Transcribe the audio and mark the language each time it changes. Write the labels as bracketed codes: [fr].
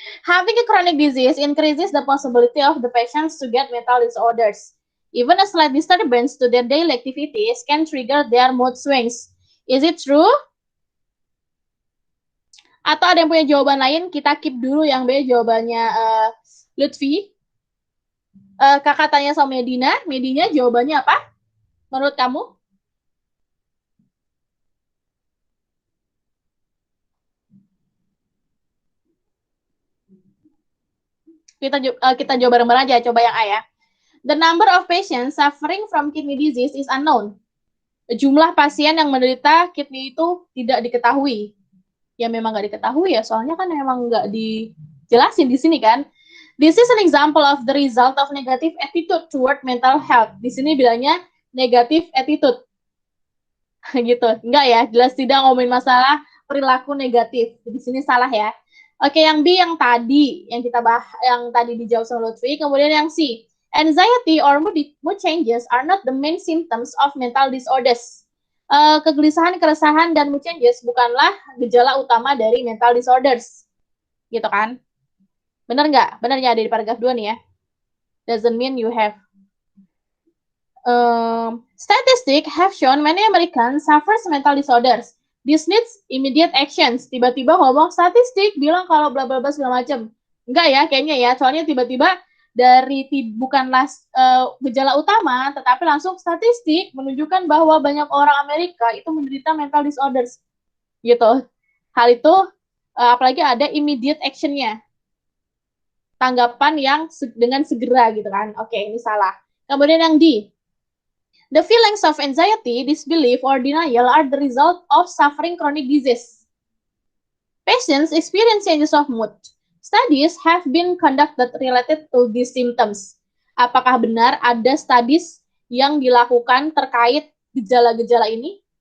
[en] Having a chronic disease increases the possibility of the patients to get mental disorders. Even a slight disturbance to their daily activities can trigger their mood swings. Is it true? [id] Atau ada yang punya jawaban lain? Kita keep dulu yang B jawabannya Lutfi. Kakak tanya sama Medina. Medina jawabannya apa? Menurut kamu? Kita jawab bareng-bareng aja. Coba yang A ya. [en] The number of patients suffering from kidney disease is unknown. [id] Jumlah pasien yang menderita kidney itu tidak diketahui. Ya memang nggak diketahui ya, soalnya kan memang nggak dijelasin di sini kan. [en] This is an example of the result of negative attitude toward mental health. [id] Di sini bilangnya [en] negative attitude. [id] Gitu. Enggak ya, jelas tidak ngomongin masalah perilaku negatif. Di sini salah ya. Oke, yang B yang tadi yang kita bahas, yang tadi dijawab sama Lutfi. Kemudian yang C, [en] anxiety or mood changes are not the main symptoms of mental disorders. [id] Kegelisahan, keresahan, dan [en] mood changes [id] bukanlah gejala utama dari [en] mental disorders. [id] Gitu kan? Benar nggak? Benar ya, ada di paragraf 2 nih ya. [en] Doesn't mean you have. Statistics have shown many Americans suffers mental disorders. This needs immediate actions. [id] Tiba-tiba ngomong statistik, bilang kalau bla bla bla segala macam. Enggak ya, kayaknya ya. Soalnya tiba-tiba dari bukanlah gejala utama, tetapi langsung statistik menunjukkan bahwa banyak orang Amerika itu menderita [en] mental disorders. [id] Gitu. Hal itu, apalagi ada [en] immediate action- [id] nya. Tanggapan yang dengan segera gitu kan. Oke, ini salah. Kemudian yang D. [en] The feelings of anxiety, disbelief, or denial are the result of suffering chronic disease. Patients experience changes of mood. Studies have been conducted related to these symptoms. [id] Apakah benar ada studies yang dilakukan terkait gejala-gejala ini?